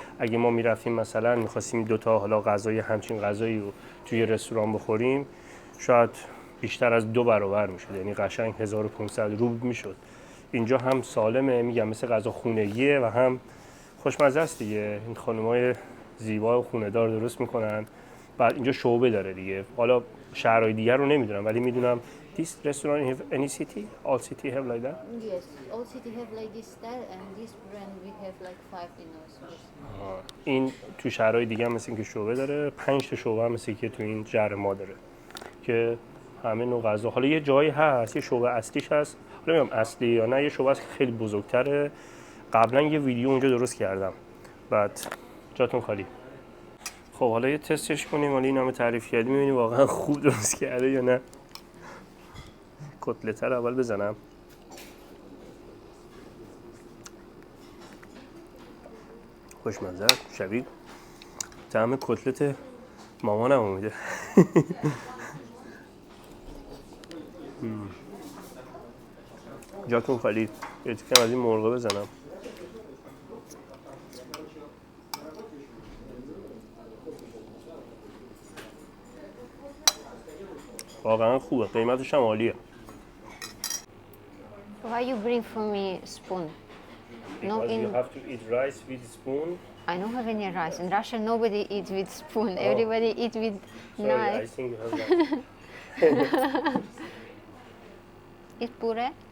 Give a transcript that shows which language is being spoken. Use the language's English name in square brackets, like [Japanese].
[Persian] اگه ما میرفتیم مثلا میخواستیم 2 تا حالا غذای همچین غذایی رو توی رستوران بخوریم، شاید بیشتر از 2 برابر میشد، یعنی قشنگ 1500 روبل میشد. اینجا هم سالمه، میگم مثل غذا خونگیه و هم خوشمزه است دیگه. این خانمای زیبا و خونه‌دار درست میکنن. بعد اینجا شعبه داره دیگه. حالا شهرهای دیگر رو نمیدونم ولی میدونم [English] this restaurant in any city, all city have like that. Yes, all city have like this style and this brand we have like 5 in our stores. [Persian] این تو شهرهای دیگه هم مثل اینکه شعبه داره، 5 تا شعبه هم مثل که تو این شهر ما داره که همه نوع غذا. حالا یه جایی هست، یه شعبه اصلیش هست، حالا نمیدونم اصلی یا نه، یه شعبه هست خیلی بزرگتره. قبلا یه ویدیو اونجا درست کردم. بعد جاتون خالی. خب حالا یه تستش کنیم، حالا این همه تعریف کردیم ببینیم واقعا خوب درست کرده یا نه. کتلت رو اول بزنم. خوشمزه، شبیه طعم کتلت مامانم اومده. جاتون خالی. یه تیکم از این مرغ بزنم. واقعا خوبه، قیمتش هم عالیه. [English] Why you bring for me spoon? No, Because in you have to eat rice with spoon. I don't have any rice. In Russia, nobody eats with spoon. Everybody eats with Sorry, I knife. think you have that. It's puree.